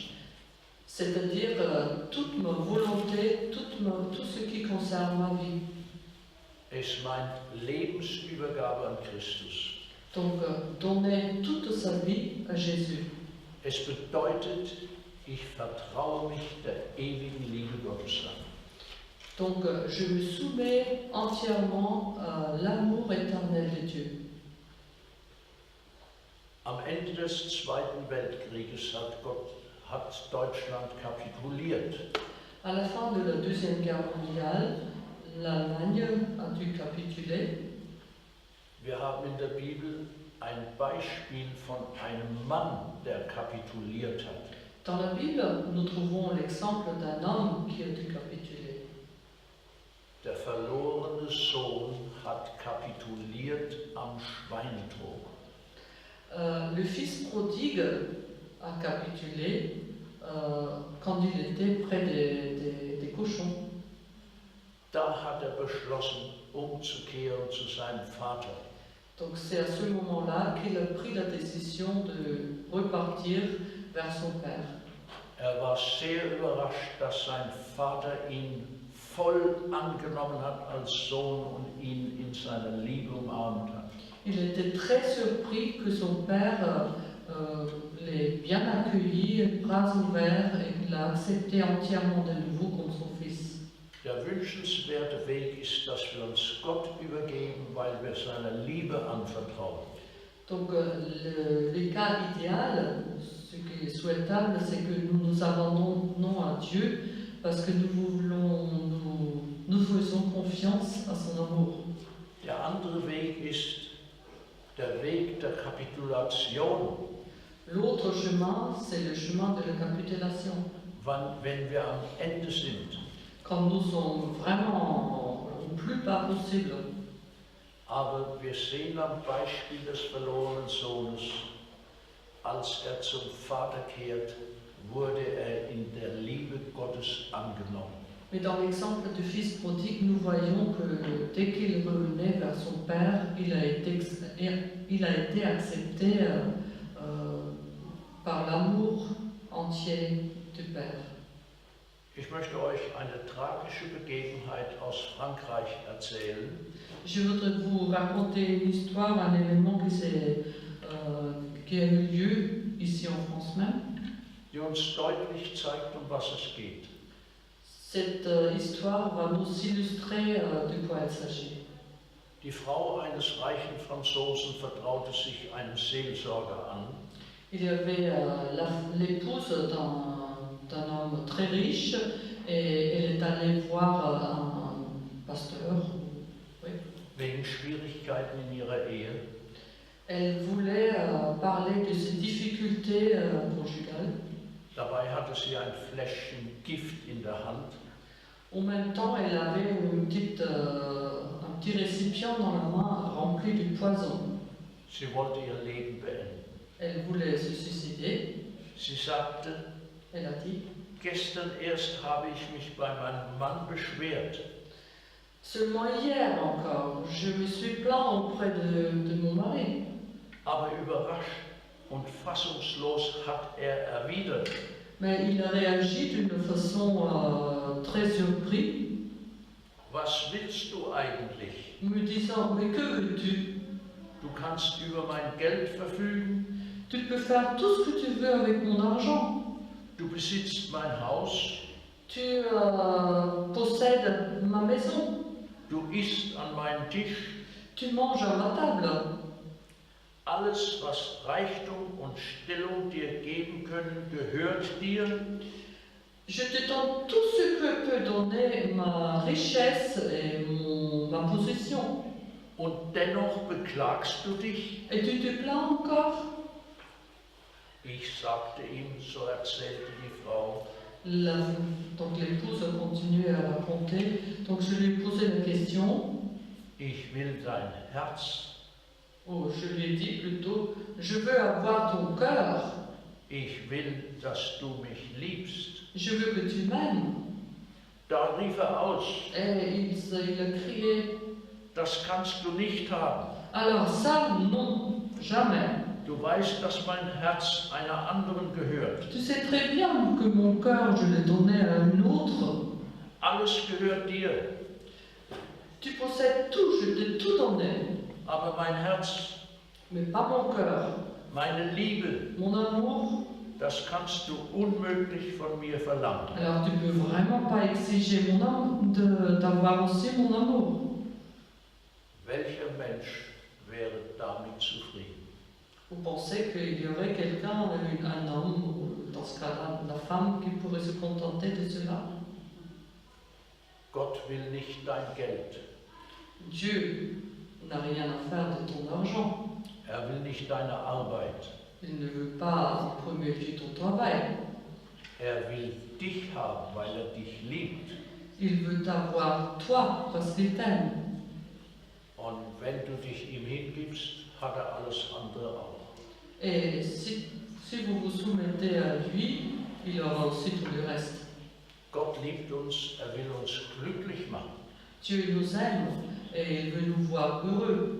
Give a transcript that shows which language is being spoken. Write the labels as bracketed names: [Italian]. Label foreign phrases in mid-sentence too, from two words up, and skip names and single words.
[French] C'est-à-dire toute ma volonté, tout ce qui concerne ma vie. [German] Es meint Lebensübergabe an Christus. [French] Donc, donner toute sa vie à Jésus. [German] Es bedeutet, ich vertraue mich der ewigen Liebe Gottes an. [French] Donc, je me soumets entièrement à l'amour éternel de Dieu. [German] Am Ende des Zweiten Weltkrieges hat Deutschland kapituliert. [French] À la fin de la Deuxième Guerre mondiale, l'Allemagne a dû capituler. [German] Wir haben in der Bibel ein Beispiel von einem Mann, der kapituliert hat. [French] Dans la Bible, nous trouvons l'exemple d'un homme qui a dû capituler. [German] Der verlorene Sohn hat kapituliert am Schweinetrog. [French] Le fils prodigue a capitulé quand il était près des cochons. [German] Da hat er beschlossen, umzukehren zu seinem Vater. [French] Donc c'est à ce moment-là qu'il a pris la décision de repartir vers son père. [German] Er war sehr überrascht, dass sein Vater ihn voll angenommen hat als Sohn und ihn in seiner Liebe umarmt hat. [French] Il était très surpris que son père l'ait bien accueilli, bras ouverts, et qu'il a accepté entièrement de nouveau comme son fils. [German] Der wünschenswerte Weg ist, dass wir uns Gott übergeben, weil wir seiner Liebe anvertrauen. [French] Donc le cas idéal, ce qui est souhaitable, c'est que nous nous abandonnons à Dieu parce que nous faisons confiance à son amour. [German] Der andere Weg ist der Weg der Kapitulation. [French] L'autre chemin, c'est le chemin de la capitulation. [German] Wenn wir am Ende sind. [French] Quand nous sommes vraiment au plus bas possible. [German] Aber wir sehen am Beispiel des verlorenen Sohnes, als er zum Vater kehrt, wurde er in der Liebe Gottes angenommen. [French] Mais dans l'exemple du fils prodigue, nous voyons que dès qu'il revenait vers son père, il a été accepté par l'amour entier du père. [German] Ich möchte euch eine tragische Begebenheit aus Frankreich erzählen. [French] Je voudrais vous raconter une histoire, un événement qui a eu lieu ici en France même. [German] Die uns deutlich zeigt, um was es geht. [French] Cette histoire va nous illustrer de quoi il s'agit. [German] Die Frau eines reichen Franzosen vertraute sich einem Seelsorger an. [French] Il y avait l'épouse d'un homme très riche et elle est allée voir un pasteur. Oui. [German] Wegen Schwierigkeiten in ihrer Ehe. [French] Elle voulait parler de ses difficultés conjugales. [German] Dabei hatte sie ein Fläschchen Gift in der Hand. [French] En même temps, elle avait un petit récipient dans la main rempli du poison. [German] Sie wollte ihr Leben beenden. [French] Elle voulait se suicider. [German] Sie sagte, [French] Elle a dit, [German] gestern erst habe ich mich bei meinem Mann beschwert. [French] seulement hier encore, je me suis plaint auprès de mon mari. [German] Aber überrascht und fassungslos hat er erwidert, [French] Mais il a réagi d'une façon très surprise, [German] was willst du eigentlich? [French] me disant, mais que veux-tu? [German] Du kannst über mein Geld verfügen, [French] Tu peux faire tout ce que tu veux avec mon argent. [German] du besitzt mein Haus, [French] Tu possèdes ma maison. [German] du isst an meinem Tisch. [French] Tu manges à ma table. [German] Alles, was Reichtum und Stellung dir geben können, gehört dir. [French] Je te donne tout ce que peut donner ma richesse et ma possession. [German] Und dennoch beklagst du dich? [French] Et tu te plains encore? [German] Ich sagte ihm, so erzählte die Frau, [French] Donc l'épouse a continué à raconter. Donc je lui ai posé la question. [German] ich will dein Herz, [French] Oh, je lui ai dit plutôt, je veux avoir ton cœur. [German] ich will, dass du mich liebst. [French] Je veux que tu m'aimes. [German] Da rief aus, [French] Et il a crié. [German] das kannst du nicht haben. [French] Alors ça, non, jamais. [German] Du weißt, dass mein Herz einer anderen gehört. [French] Tu sais très bien que mon cœur, je l'ai donné à une autre. [German] Alles gehört dir. [French] Tu possèdes tout, je t'ai tout donné. [German] Aber mein Herz, [French] Mais pas mon cœur. [German] meine Liebe, [French] Mon amour, [German] das kannst du unmöglich von mir verlangen. [French] alors tu peux vraiment pas exiger mon amour, d'avoir aussi mon amour. [German] Welcher Mensch wäre damit zufrieden? [French] Vous pensez qu'il y aurait quelqu'un, un homme, ou dans ce cas-là, la femme, qui pourrait se contenter de cela? [German] Gott will nicht dein Geld. [French] Dieu n'a rien à faire de ton argent. [German] Er will nicht deine Arbeit. [French] Il ne veut pas en premier lieu ton travail. [German] Er will dich haben, weil er dich liebt. [French] Il veut t'avoir toi parce qu'il t'aime. [German] Und wenn du dich ihm hingibst, hat er alles andere auch. [French] Et si vous vous soumettez à lui, il aura aussi tout le reste. [German] Gott liebt uns, er will uns glücklich machen. [French] Dieu nous aime et il veut nous voir heureux.